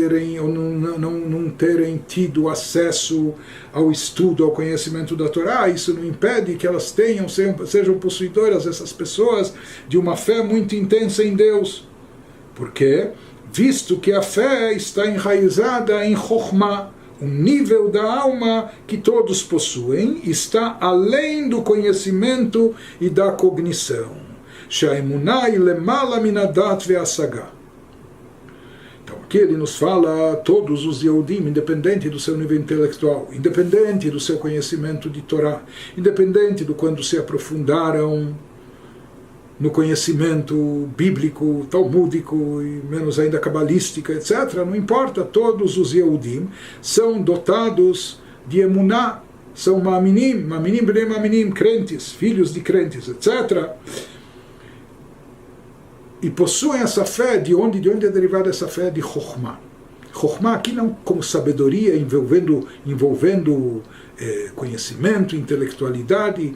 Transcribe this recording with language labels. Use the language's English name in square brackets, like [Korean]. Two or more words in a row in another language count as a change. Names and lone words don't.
[Portuguese] terem tido acesso ao estudo, ao conhecimento da Torá, isso não impede que elas sejam possuidoras, essas pessoas, de uma fé muito intensa em Deus. Por quê? Visto que a fé está enraizada em Chokhmah, um nível da alma que todos possuem, está além do conhecimento e da cognição. [Hebrew] שהאמונה למעלה מן הדעת והשגה. [Portuguese] Então aqui ele nos fala, todos os Yehudim, independente do seu nível intelectual, independente do seu conhecimento de Torá, independente do quando se aprofundaram no conhecimento bíblico, talmúdico e menos ainda cabalística, etc., não importa, todos os Yehudim são dotados de emuná, são [Hebrew] מאמינים, בני מאמינים, [Portuguese] crentes, filhos de crentes, etc., e possuem essa fé. De onde é derivada essa fé? De Chokhmah. Chokhmah aqui não como sabedoria envolvendo conhecimento, intelectualidade.